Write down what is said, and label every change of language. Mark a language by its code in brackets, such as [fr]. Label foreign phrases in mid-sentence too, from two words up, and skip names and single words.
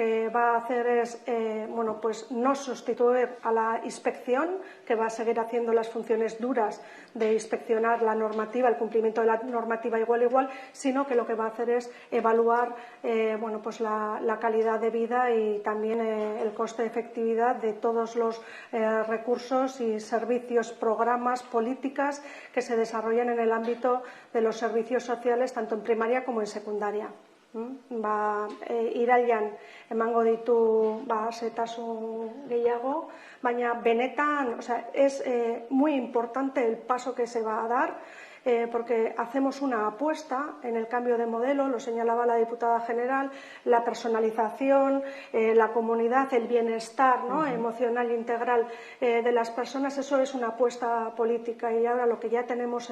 [es] que va a hacer es no sustituir a la inspección, que va a seguir haciendo las funciones duras de inspeccionar la normativa, el cumplimiento de la normativa igual, sino que lo que va a hacer es evaluar la calidad de vida y también el coste de efectividad de todos los recursos y servicios, programas, políticas que se desarrollan en el ámbito de los servicios sociales, tanto en primaria como en secundaria. [eu] Irailan emango ditu zetasun gehiago, baina benetan, [es] es muy importante el paso que se va a dar, porque hacemos una apuesta en el cambio de modelo, lo señalaba la diputada general, la personalización, la comunidad, el bienestar emocional e integral de las personas, eso es una apuesta política y ahora lo que ya tenemos